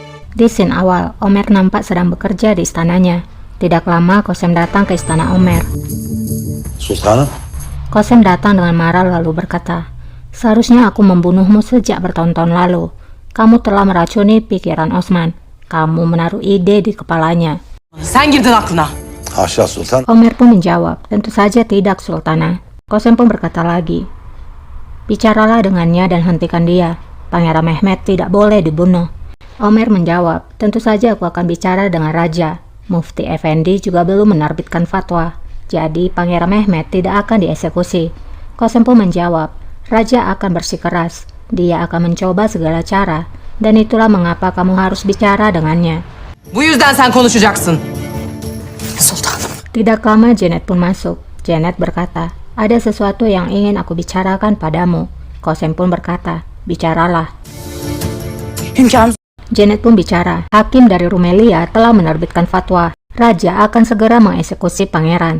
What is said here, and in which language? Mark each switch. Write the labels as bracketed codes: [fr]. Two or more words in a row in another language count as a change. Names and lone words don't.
[id] Di scene awal, Omer nampak sedang bekerja di istananya. Tidak lama, Kosem datang ke istana Omer. [tr] Sultanım, [id] Kosem datang dengan marah lalu berkata, "Seharusnya aku membunuhmu sejak bertahun-tahun lalu. Kamu telah meracuni pikiran Osman. Kamu menaruh ide di kepalanya." [tr] Sen girdin aklına. haşa sultan. [id] Omer pun menjawab, "Tentu saja tidak, Sultana." Kosem pun berkata lagi, "Bicaralah dengannya dan hentikan dia. Pangeran Mehmet tidak boleh dibunuh." Omer menjawab, "Tentu saja aku akan bicara dengan Raja. Mufti Effendi juga belum menerbitkan fatwa. Jadi Pangeran Mehmet tidak akan dieksekusi." Kosem pun menjawab, "Raja akan bersikeras. Dia akan mencoba segala cara. Dan itulah mengapa kamu harus bicara dengannya." [tr] Bu yüzden sen konuşacaksın. Sultanım. [id] Tidak lama Janet pun masuk. Janet berkata, "Ada sesuatu yang ingin aku bicarakan padamu." Kosem pun berkata, "Bicaralah." [tr] Hünkârım. [id] Janet pun bicara, "Hakim dari Rumelia telah menerbitkan fatwa. Raja akan segera mengeksekusi pangeran.